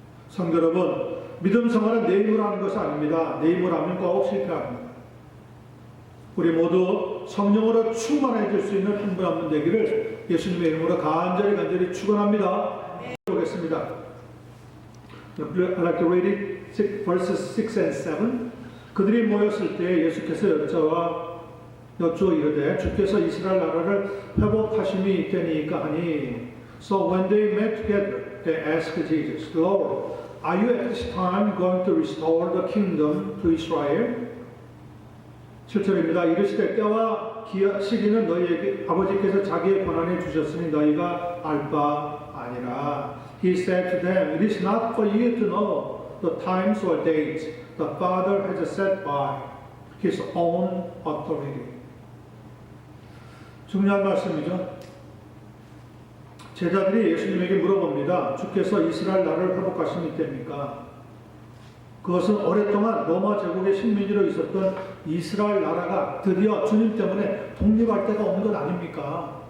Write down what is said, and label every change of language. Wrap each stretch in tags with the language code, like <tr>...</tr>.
<ko>성도 여러분, 믿음 생활은 내 힘으로 하는 것이 아닙니다. 내 힘으로 하면 꼭 실패합니다. 우리 모두 성령으로 충만해질 수 있는 한 분 한 분 되기를 예수님의 이름으로 간절히 축원합니다. 보겠습니다.</ko> <en>I'd like to read it, verses 6 and 7.</en> <ko>그들이 모였을 때 예수께서 여쭈어 이르되 주께서 이스라엘 나라를 회복하심이 있다니까 하니.</ko> <en>So when they met together, they asked Jesus, Lord, are you at this time going to restore the kingdom to Israel?</en> <ko>7절입니다. 이르시되 때와 시기는 너희에게 아버지께서 자기의 권한에 주셨으니 너희가 알 바 아니라.</ko> <en>He said to them, It is not for you to know the times or dates the Father has set by His own authority.</en> <ko>중요한 말씀이죠. 제자들이 예수님에게 물어봅니다. 주께서 이스라엘 나라를 회복하심이 됩니까? 그것은 오랫동안 로마 제국의 식민지로 있었던 이스라엘 나라가 드디어 주님 때문에 독립할 때가 온 것 아닙니까?</ko>